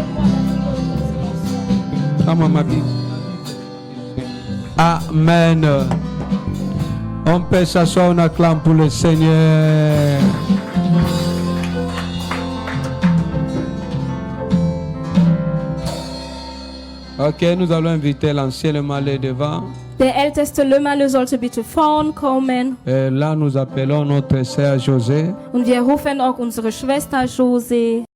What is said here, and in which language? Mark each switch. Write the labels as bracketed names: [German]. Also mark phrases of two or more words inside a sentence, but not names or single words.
[French] Amen. On peut s'asseoir, on acclame pour le Seigneur. Ok, nous allons inviter l'ancien le malais devant. [German] Der älteste Lümmerle sollte bitte vorn kommen. [French] Et là, nous appelons notre sœur José. [German] Und wir rufen auch unsere Schwester Jose.